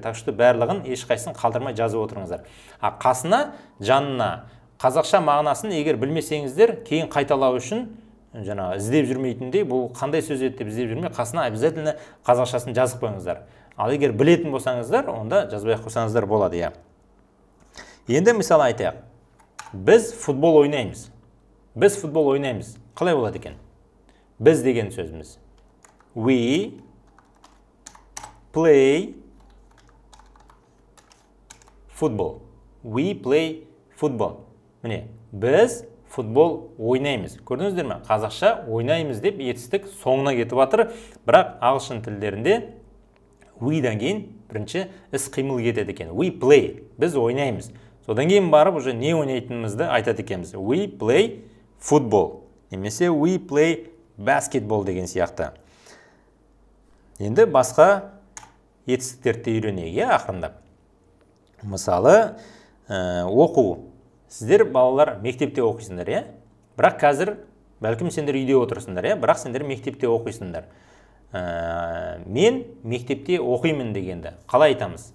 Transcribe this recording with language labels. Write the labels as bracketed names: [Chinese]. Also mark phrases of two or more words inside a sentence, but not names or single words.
[Russian] Так что [Kazakh] барлығын ешқайсысын қалдырмай жазып отырыңыздар. Қасына, жанына қазақша мағынасын егер білмесеңіздер, кейін қайталау үшін жаңа іздеп жүрмейтіндей, бұл қандай сөз еді деп іздеп жүрмей, қасына обязательно қазақшасын жазып қойыңыздар. Ал егер білетін болсаңыздар, онда жазбай қойсаңыздар болады, иә. Енді мысалы айтайық. Біз футбол ойнаймыз. Біз футбол ойнаймыз. Қалай болады екен? Біз деген сөзіміз. [English] We play football. We play football. [Kazakh] Міне, біз футбол ойнаймыз. Көрдіңіздер ме? Қазақша ойнаймыз деп етістік соңына кетіп жатыр. Бірақ ағылшын тілдерінде we-дан кейін бірінші іс қимыл кетеді екен. [English] We play. [Kazakh] Біз ойнаймыз. Содан кейін барып уже не ойнайтынымызды айтады екенбіз. [English] We play football. Немесе we play basketball [Kazakh] деген сияқты. Енді басқа етістіктерді үйренейік, ақырындап. Мысалы, оқу. Сіздер балалар мектепте оқисыңдар, иә? Бірақ қазір бәлкім сендер үйде отырсыңдар, иә? Бірақ сендер мектепте оқисыңдар. Мен мектепте оқимын дегенді қалай айтамыз?